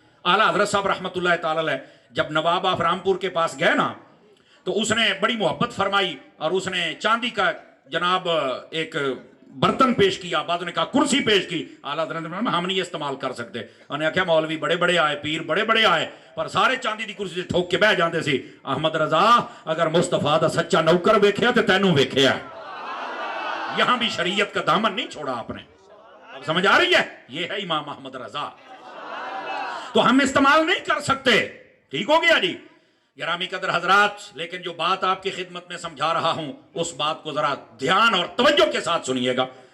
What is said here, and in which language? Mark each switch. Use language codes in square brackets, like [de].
[ur] اعلیٰ حضرت صاحب رحمۃ اللہ تعالی علیہ جب نواب آف رامپور کے پاس گئے نا, تو اس نے بڑی محبت فرمائی اور اس نے چاندی کا جناب ایک برتن پیش کیا. بعد نے کہا کرسی پیش کی. اعلیٰ حضرت نے ہم نہیں استعمال کر سکتے. انہوں نے کہا مولوی بڑے بڑے آئے, پیر بڑے بڑے آئے, [pa] پر سارے چاندی دی کرسی سے ٹھوک کے بہ جاندے سی. احمد رضا اگر مصطفیٰ دا سچا نوکر ویکھیا تے تینوں ویکھیا. [ur] یہاں بھی شریعت کا دامن نہیں چھوڑا آپ نے. اب سمجھ آ رہی ہے, یہ ہے امام احمد رضا. تو ہم استعمال نہیں کر سکتے, ٹھیک ہو گیا جی. گرامی قدر حضرات, لیکن جو بات آپ کی خدمت میں سمجھا رہا ہوں اس بات کو ذرا دھیان اور توجہ کے ساتھ سنیے گا.